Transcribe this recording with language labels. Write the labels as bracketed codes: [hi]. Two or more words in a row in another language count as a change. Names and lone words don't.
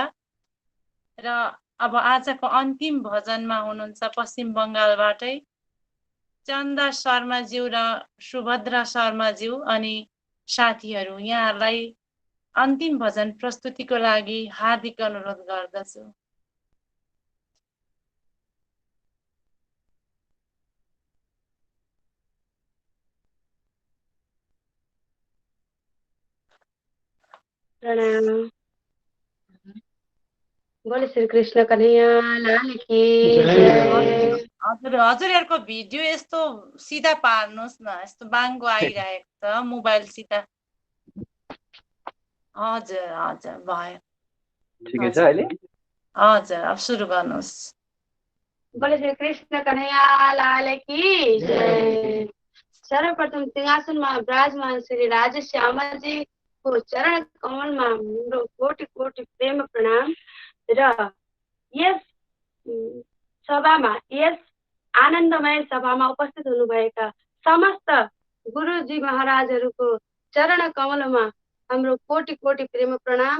[ne] र अब आजको अन्तिम भजनमा हुनुहुन्छ पश्चिम बङ्गालबाटै चन्दा शर्माज्यू र सुभद्रा शर्माज्यू अनि साथीहरू, यहाँहरूलाई अन्तिम भजन प्रस्तुतिको लागि हार्दिक अनुरोध गर्दछु। प्रणाम। [hi] बोले श्री कृष्ण कन्हैया लाल की जय। [ne] हजुरहरूको भिडियो यस्तो सिधा पार्नुहोस् न, यस्तो बाङ्गो आइरहेको छ मोबाइलसित। हजुर हजुर भयो, ठिकै छ अहिले? हजुर अब सुरु गर्नुहोस्। [hi] बोले श्री कृष्ण कन्हैया लाल की जय। [ne] सर्वप्रथम सिंहासनमा विराजमान श्री राजश्यामा जी को चरण कमलमा मेरो कोटि कोटि प्रेम प्रणाम। र यस सभामा, यस आनन्दमय सभामा उपस्थित हुनुभएका समस्त गुरुजी महाराजहरूको चरण कमलमा हाम्रो कोटि कोटि प्रेम प्रणाम।